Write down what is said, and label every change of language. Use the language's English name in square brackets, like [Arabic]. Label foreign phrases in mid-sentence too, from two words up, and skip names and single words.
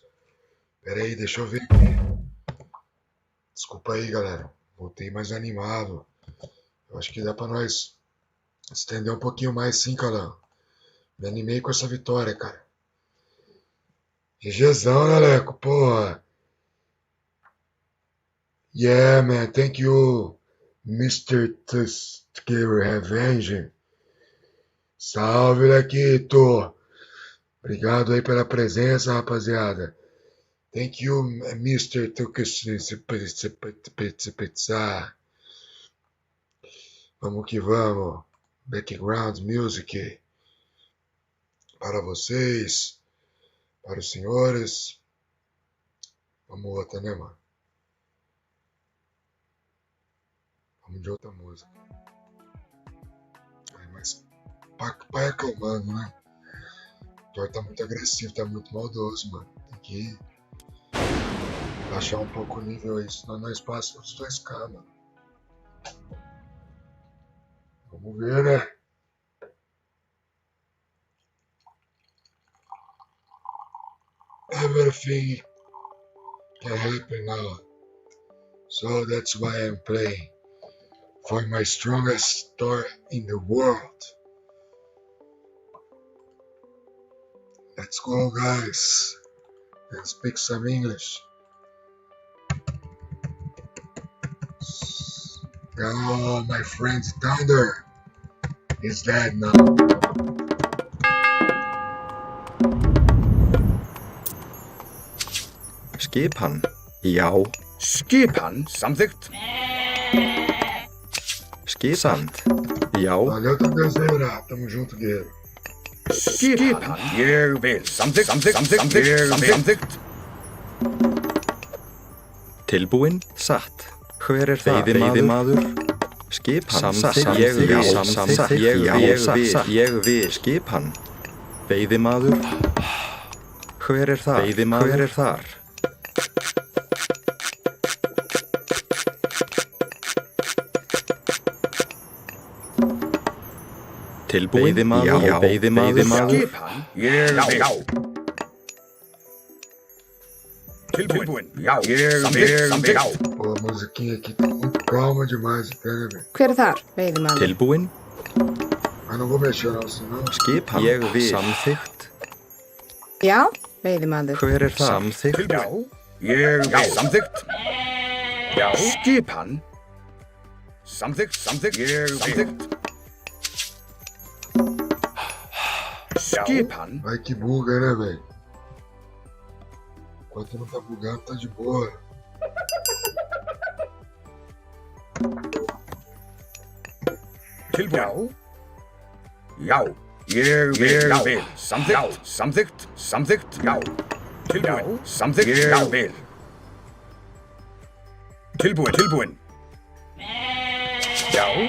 [Portuguese] Pera aí, deixa eu ver aqui. Desculpa aí, galera. Voltei mais animado. Eu acho que dá pra nós estender um pouquinho mais sim, cara. Me animei com essa vitória, cara. GGzão, né, Leco? Porra. [English] Yeah, man. Thank you, Mr. Tusker Revenge. [Portuguese] Salve, Lequito. Obrigado aí pela presença, rapaziada. [English] Thank you, Mr. Tusker. [Portuguese] Vamos que vamos. [English] Background Music. [Portuguese] Para vocês. Para os senhores. Vamos outra, né, mano? Vamos de outra música. Mas pai acalmando, né? O Thor tá muito agressivo, tá muito maldoso, mano. Tem que baixar um pouco o nível aí, senão nós passamos os 2K, mano. Vamos ver, né? [English] Everything can happen now. So that's why I'm playing. For my strongest Thor in the world. Let's go, guys. Let's speak some English. Oh, my friend Thunder is dead now. [Icelandic] Skipan. Já. Skipan. Samþykkt. Skipan. Já. [Portuguese] Valeu, Thunderzeira. Tamo junto, guerreiro. [Icelandic] Skipan. Ég vil. Samþykkt. Samþykkt. Tilbúinn. Satt. Hver er það? Veiðimaður. Skipan. Samþykkt. Ég vil. Ég vil. Skipan. Veiðimaður. Hver er það? Veiðimaður. Hver er þar? Tilbúinn. Veiðimaður. Já. Veiðimaður. Skipan. Ég vil. Tilbúinn. Já. Ég vil. [Portuguese] Pô, a musiquinha aqui tá muito calma demais, até, né, velho? [Icelandic] Hver er þar? Veiðimaður. Tilbúinn. [Portuguese] Mas não vou mexer não, senão... [Icelandic] Skipan. Ég vil. Samþykkt. Já, veiðimaður. Hver er það? Samþykkt. Já. Ég vil. Samþykkt. Já. Skipan. Samþykkt. Ég vil. Samþykkt. Skipan. [Portuguese] Vai que buga, né, velho? Enquanto não tá bugando, tá de boa. [Icelandic] Tilbúinn. Já. Ég vil. Samþykkt. Já. Tilbúinn. Samþykkt. Ég vil. Tilbúinn. Já.